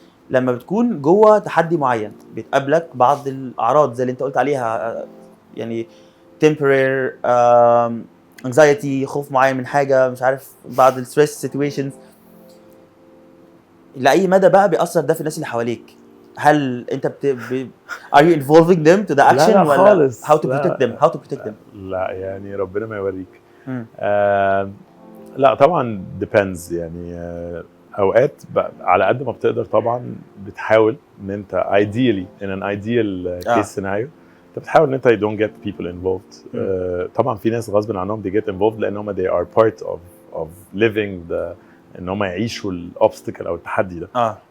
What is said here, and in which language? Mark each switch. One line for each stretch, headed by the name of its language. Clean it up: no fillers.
Arabic: لما بتكون جوه تحدي معين بتقابلك بعض الاعراض زي اللي انت قلت عليها، يعني
English: temporary anxiety،
Arabic: خوف معين من حاجه، مش عارف، بعض الستريس سيتويشنز، لاي مدى بقى بيأثر ده في الناس اللي حواليك؟ هل انت
English: are you involving them to the action
Arabic: لا ولا خالص.
English: how to
Arabic: لا.
English: protect them how to protect them
Arabic: لا يعني ربنا ما يوريك. مم. لا طبعا
English: depends
Arabic: يعني اوقات على قد ما بتقدر طبعا بتحاول ان انت
English: ideally in an ideal case scenario
Arabic: انت بتحاول ان انت
English: you don't get people involved.
Arabic: طبعا في ناس غصب عنهم
English: they get involved
Arabic: لان هم
English: they are part of living the
Arabic: ان هم يعيشوا الاوبستكل او التحدي ده.